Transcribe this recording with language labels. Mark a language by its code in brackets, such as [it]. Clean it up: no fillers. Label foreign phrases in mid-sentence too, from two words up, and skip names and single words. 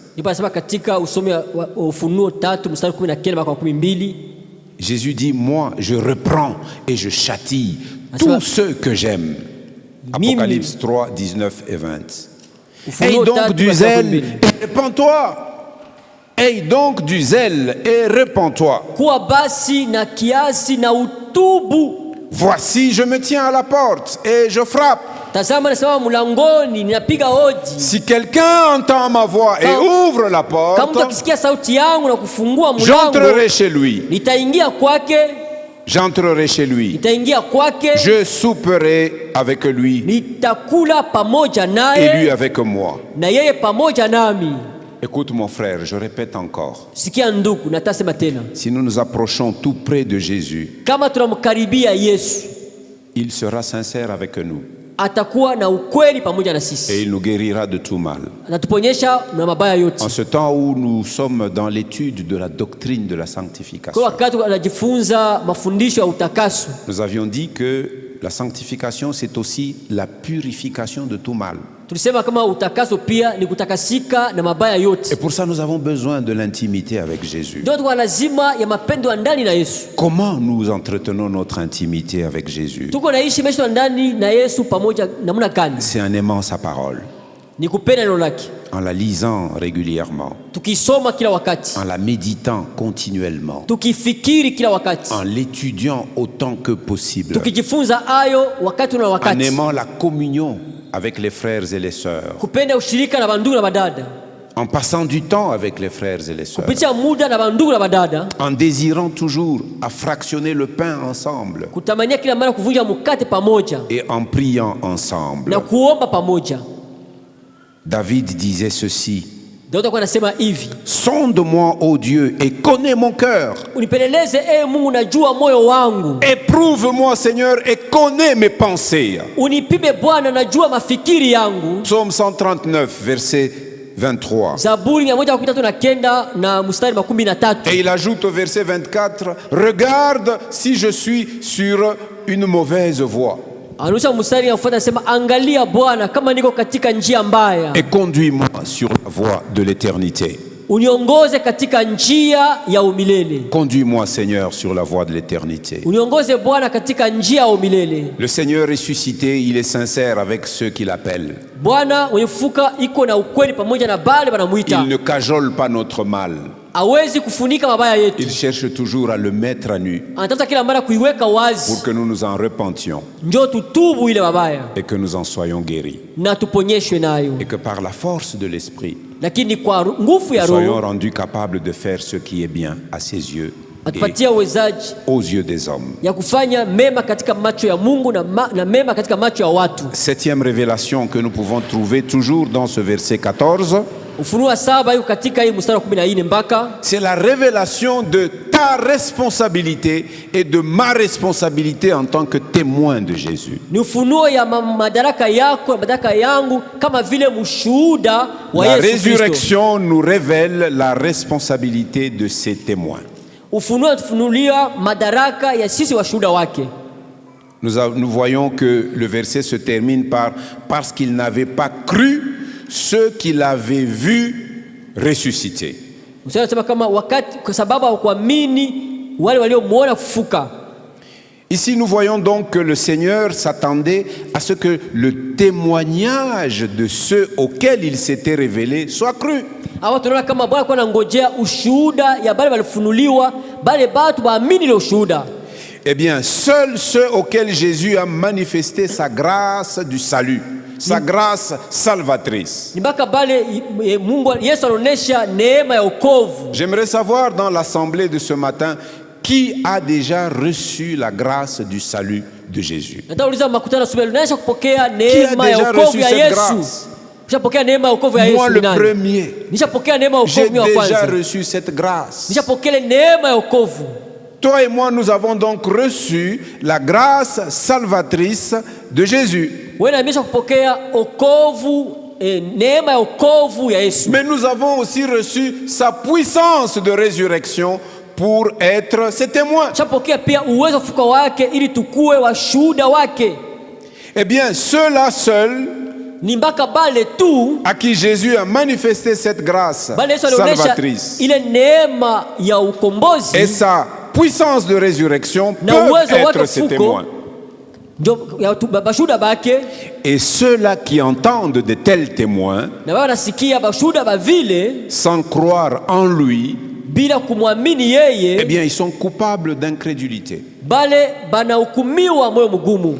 [sw] Ndipo anasema katika usomi wa Ufunuo 3 mstari 19 mpaka 12. [fr] Jésus dit, moi, je reprends et je châtie tous ceux que j'aime. Apocalypse 3, 19 et 20. Aie donc du zèle et répands-toi. Aie donc du zèle et répands-toi. [sw] Kuwa basi na kiasi na utubu. [fr] Voici, je me tiens à la porte et je frappe. [sw] Tazama nasema mlangoni ninapiga hodi. [fr] Si quelqu'un entend ma voix et ouvre la porte, [sw] kama mtu akisikia sauti yangu na kufungua mlango, [fr] j'entrerai chez lui. [sw] Nitaingia kwake. [fr] J'entrerai chez lui. [sw] Nitaingia kwake. [fr] Je souperai avec lui. [sw] Nitakula pamoja naye. [fr] Et lui avec moi. [sw] Na yeye pamoja nami. [fr] Écoute mon frère, je répète encore. [sw] Sikia ndugu, natasema tena. [fr] Si nous nous approchons tout près de Jésus, [sw] kama tunamkaribia Yesu, [fr] il sera sincère avec nous. [sw] Atakuwa na ukweli pamoja na sisi. [fr] Et il nous guérira de tout mal. [sw] Anatuponyesha na mabaya yote. [fr] En ce temps où nous sommes dans l'étude de la doctrine de la sanctification, [sw] kwa wakati anajifunza mafundisho ya utakaso, [fr] nous avions dit que la sanctification c'est aussi la purification de tout mal. [sw] Tulisema kama utakaso pia ni kutakasika na mabaya yote. [fr] Et pour ça nous avons besoin de l'intimité avec Jésus. [sw] Ndio kwa lazima ya mapendo ndani na Yesu. [fr] Comment nous entretenons notre intimité avec Jésus? [sw] Tuko naishi maisha ndani na Yesu pamoja namna gani? [fr] C'est en aimant sa parole. [sw] Ni kupenda neno lake. [fr] En la lisant régulièrement. [sw] Tukisoma kila wakati. [fr] En la méditant continuellement. [sw] Tukifikiri kila wakati. [fr] En l'étudiant autant que possible. [sw] Tukijifunza ayo wakati na wakati. [fr] En aimant la communion avec les frères et les sœurs. [sw] Kupenda ushirika na bandugu na badada. [fr] En passant du temps avec les frères et les sœurs. [sw] Kupitia muda na bandugu na badada. [fr] En désirant toujours à fractionner le pain ensemble. [sw] Kutamania kila mara kuvunja mkate pamoja. [fr] Et en priant ensemble. [sw] Na kuomba pamoja. [fr] David disait ceci. [sw] Daudi anasema hivi. [fr] Sonde-moi, ô Dieu, et connais mon cœur. [sw] Unipeleleze Mungu, najua moyo wangu. [fr] Éprouve-moi, Seigneur, et connais mes pensées. [sw] Unipime Bwana, najua mafikiri yangu. [fr] Psaume 139, verset 23. [sw] Zaburi 139 na mstari 13. [fr] Et il ajoute au verset 24, regarde si je suis sur une mauvaise voie. [sw] Anaonyesha mstari unaofuata, anasema angalia Bwana, kama niko katika njia mbaya, [fr] et conduis-moi sur la voie de l'éternité. [sw] uniongoze katika njia ya umilele. [fr] Conduis-moi, Seigneur, sur la voie de l'éternité. [sw] Uniongoze Bwana katika njia ya umilele. [fr] Le Seigneur ressuscité, il est sincère avec ceux qui l'appellent. [sw] Bwana mwenye kufufuka iko na ukweli pamoja na bale banamuita. [fr] Il ne cajole pas notre mal. [sw] Hawezi kufunika mabaya yetu. [fr] Il cherche toujours à le mettre à nu [sw] Anatafuta kila mara kuiweka wazi. [fr] pour que nous nous en repentions [sw] Njoo tutubu ile mabaya [fr] et que nous en soyons guéris. [sw] na tuponyeshwe nayo. [fr] Et que par la force de l'Esprit, [sw] Lakini kwa nguvu ya [fr] nous soyons [sw] Roho [fr] rendus capables de faire ce qui est bien à ses yeux et [sw] atupatia uwezaji [fr] aux yeux des hommes. [sw] ya kufanya mema katika macho ya Mungu na mema katika macho ya watu. [fr] Septième révélation que nous pouvons trouver toujours dans ce verset 14, [sw] Ufunuo 7 yuko katika hii mstari wa 14 mpaka, [fr] c'est la révélation de ta responsabilité et de ma responsabilité en tant que témoin de Jésus. [sw] ni ufunuo ya madaraka yako na madaraka yangu kama vile mshuhuda wa [fr] La [sw] Yesu Kristo. [fr] résurrection nous révèle la responsabilité de ces témoins. [sw] Ufunuo tufunulia madaraka ya sisi washuhuda wake. [fr] Nous voyons que le verset se termine par « parce qu'il n'avait pas cru ceux qui l'avaient vu ressusciter ». [sw] Mstari unasema kama wakati kwa sababu hawakuamini wale waliomuona kufuka. [fr] Ici, nous voyons donc que le Seigneur s'attendait à ce que le témoignage de ceux auxquels il s'était révélé soit cru. [sw] Hawa tunaona kama Bwana alikuwa anangojea ushuhuda ya bale walifunuliwa, bale batu baamini ile ushuhuda. [fr] Eh bien, seuls ceux auxquels Jésus a manifesté sa grâce du salut, sa grâce salvatrice. [sw] Ni mpaka bale Mungu Yesu anaonesha neema ya wokovu. [fr] J'aimerais savoir dans l'assemblée de ce matin qui a déjà reçu la grâce du salut de Jésus. [sw] Nataka uliza makutano asubuhi, unaisha kupokea [fr] Qui a [sw] neema ya [fr] déjà [sw] wokovu [fr] reçu [sw] ya [fr] cette [sw] Yesu? [fr] grâce? [sw] Nishapokea neema ya wokovu ya Yesu. [fr] Moi le [sw] nani? [fr] premier, [sw] Nishapokea neema ya [fr] j'ai [sw] wokovu wa [fr] déjà [sw] kwanza. [fr] reçu cette grâce. [sw] Nishapokea neema ya wokovu. [fr] Toi et moi, nous avons donc reçu la grâce salvatrice de Jésus. [sw] Wewe na mimi kupokea wokovu, neema ya wokovu ya Yesu. [fr] Mais nous avons aussi reçu sa puissance de résurrection pour être ses témoins. [sw] Nishapokea pia uwezo wa kufufuka wake ili tukue washuhuda wake. [fr] Eh bien, ceux-là seuls [sw] Ni mpaka bale tu [fr] à qui Jésus a manifesté cette grâce [sw] bale Yesu alionyesha [fr] salvatrice [sw] ile neema ya ukombozi [fr] et sa puissance de résurrection [sw] na [fr] peuvent [sw] uwezo wake [fr] être ses témoins. [sw] ndio bashuhuda bake. [fr] Et ceux-là qui entendent de tels témoins [sw] Na baba nasikia bashuhuda bavile [fr] sans croire en lui, [sw] bila kumwamini [fr] eh [sw] yeye, [fr] bien, ils sont coupables d'incrédulité. [sw] bale banahukumiwa moyo mgumu.